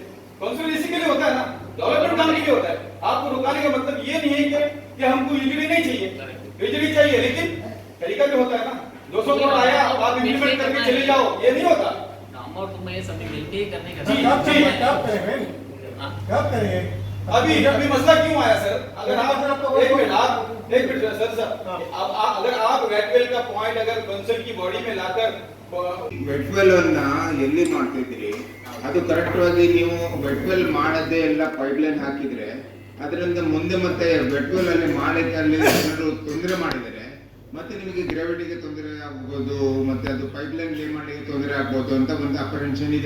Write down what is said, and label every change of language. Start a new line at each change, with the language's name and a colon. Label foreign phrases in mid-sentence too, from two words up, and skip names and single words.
Hindi: काउंसिलर इसी के लिए होता है ना, डेवलपमेंट काम के लिए होता है। आपको रुकाने का मतलब ये नहीं है कि हमको यूजली नहीं चाहिए, यूजली चाहिए, लेकिन तरीका भी होता है ना, 200 करोड़ आया आप इम्प्लीमेंट करके चले जाओ, ये नहीं होता। और तुम ये सभी मिलके ही करने का क्या करेंगे अभी मसला क्यों आया सर? अगर आप एक मिनट सर अगर आप वेटवेल का पॉइंट अगर कंसर्न की बॉडी में लाकर
Kannada: ವೆಟ್ವೆಲ್ ಅನ್ನ ಎಲ್ಲಿ ಮಾಡ್ತಿದ್ರಿ ಅದು ಕರೆಕ್ಟ್ ಆಗಿ ನೀವು ವೆಟ್ವೆಲ್ ಮಾಡದೆ ಎಲ್ಲ ಪೈಪ್ಲೈನ್ ಹಾಕಿದ್ರೆ ಅದರಿಂದ ಮುಂದೆ ಮತ್ತೆ ವೆಟ್ವೆಲ್ ಅಲ್ಲಿ ಮಾಡಕ್ಕೆ ಅಲ್ಲಿ ಏನಾದ್ರು ತೊಂದರೆ ಮಾಡಿದರೆ ಮತ್ತೆ ನಿಮಗೆ ಗ್ರಾವಿಟಿಗೆ ತೊಂದರೆ ಆಗ್ಬೋದು, ಮತ್ತೆ ಅದು
English: pipeline lay
Kannada: ಮಾಡಲಿಕ್ಕೆ ತೊಂದರೆ ಆಗ್ಬೋದು ಅಂತ ಒಂದು ಅಪ್ರೆನ್ಷನ್ ಇದೆ.